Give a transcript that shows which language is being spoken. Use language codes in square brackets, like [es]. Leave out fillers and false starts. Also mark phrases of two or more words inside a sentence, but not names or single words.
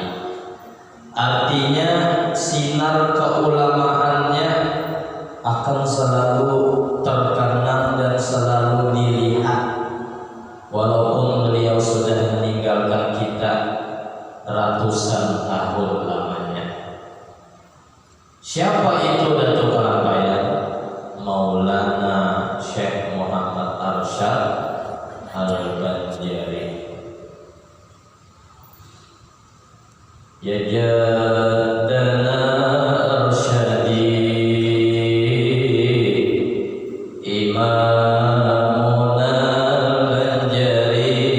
[id] Artinya sinar keulamaannya akan selalu terkenang dan selalu dilihat walaupun beliau sudah meninggalkan kita ratusan tahun lamanya. Siapa itu Datuk Kalampayan? Maulana Syekh Muhammad Arsyad Al-Banjari. [ar] يا جدنا أرشدي إمامنا البنجاري.